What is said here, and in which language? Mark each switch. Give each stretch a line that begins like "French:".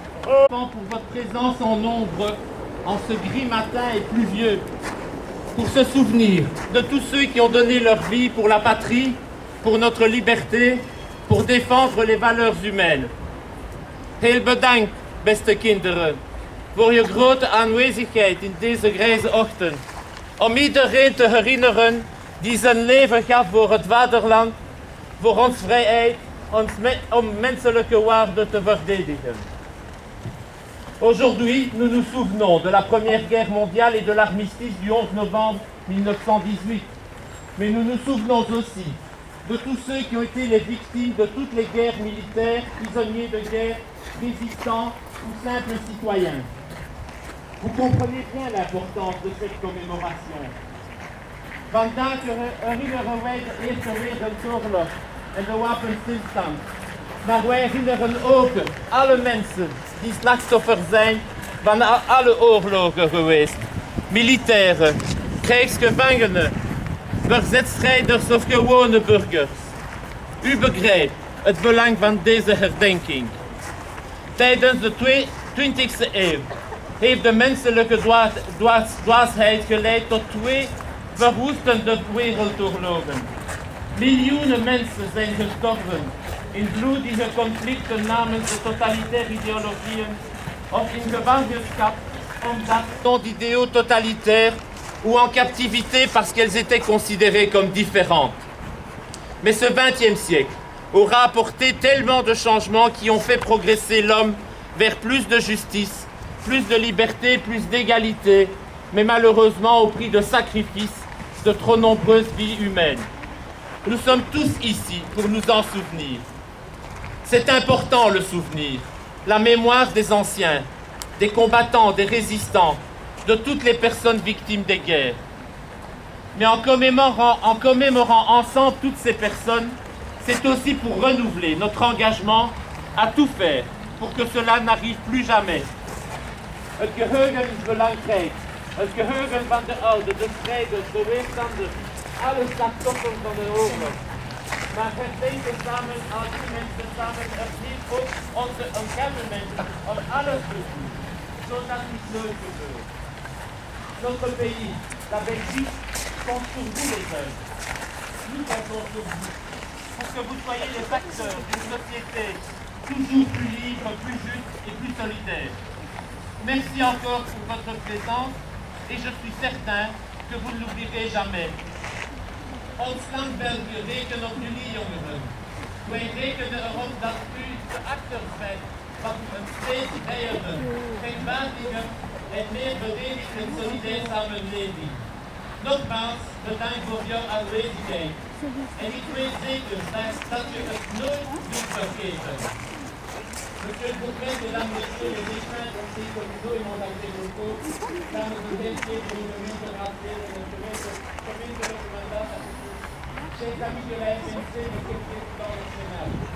French: Pour votre présence en nombre en ce gris matin et pluvieux, pour se souvenir de tous ceux qui ont donné leur vie pour la patrie, pour notre liberté, pour défendre les valeurs humaines.
Dutch: Heel bedankt, beste kinderen, voor je grote aanwezigheid in deze grijze ochtend, om iedereen te herinneren die zijn leven gaf voor het vaderland, voor ons vrijheid, om menselijke waarden te verdedigen.
French: Aujourd'hui, nous nous souvenons de la Première Guerre mondiale et de l'armistice du 11 novembre 1918. Mais nous nous souvenons aussi de tous ceux qui ont été les victimes de toutes les guerres militaires, prisonniers de guerre, résistants ou simples citoyens. Vous comprenez bien l'importance de cette commémoration.
Dutch: Vandaag herinneren wij de Eerste Wereldoorlog en de wapenstilstand. Maar wij herinneren ook alle mensen die slachtoffer zijn van alle oorlogen geweest. Militairen, krijgsgevangenen, verzetstrijders of gewone burgers. U begrijpt het belang van deze herdenking. Tijdens de 20e eeuw heeft de menselijke dwaasheid geleid tot twee verwoestende wereldoorlogen. Miljoenen mensen zijn gestorven in bloedige conflicten namens de totalitaire idéologieën of in gevangenschap omdat
French: d'idéaux totalitaires ou en captivité parce qu'elles étaient considérées comme différentes. Mais ce XXe siècle aura apporté tellement de changements qui ont fait progresser l'homme vers plus de justice, plus de liberté, plus d'égalité, mais malheureusement au prix de sacrifices de trop nombreuses vies humaines. Nous sommes tous ici pour nous en souvenir. C'est important le souvenir, la mémoire des anciens, des combattants, des résistants, de toutes les personnes victimes des guerres. Mais en commémorant ensemble toutes ces personnes, c'est aussi pour renouveler notre engagement à tout faire pour que cela n'arrive plus jamais.
Dutch: Het geheugen is belangrijk. Het geheugen van de ouderen, de strijders, de weerstanders, alle slachtoffers van de oorlog. Maar herdenken samen als die mensen samen opnieuw ook onze engagement om alles te doen, zodat het nooit gebeurt.
French: Notre pays, la Belgique, compte sur vous les jeunes. Nous comptons sur vous pour que vous soyez les acteurs d'une société toujours plus libre, plus juste et plus solidaire. Merci encore pour votre présence et je suis certain que vous ne l'oublierez jamais.
Dutch: Ons land België rekenen op jullie jongeren. Wij rekenen erop dat u de acteurs bent van een steeds vrijer, rechtvaardiger en meer verenigd en solidair samenleving. Nogmaals, bedankt voor jouw aanwezigheid. En ik weet zeker dat je het nooit zult vergeten.
French: Monsieur le Président, Mesdames, Messieurs, les défunts conseillers communaux et mandataires locaux, dames et messieurs, pour une minute de rappeler de notre commune de notre mandat, chers amis de la FNC, monsieur le Président national.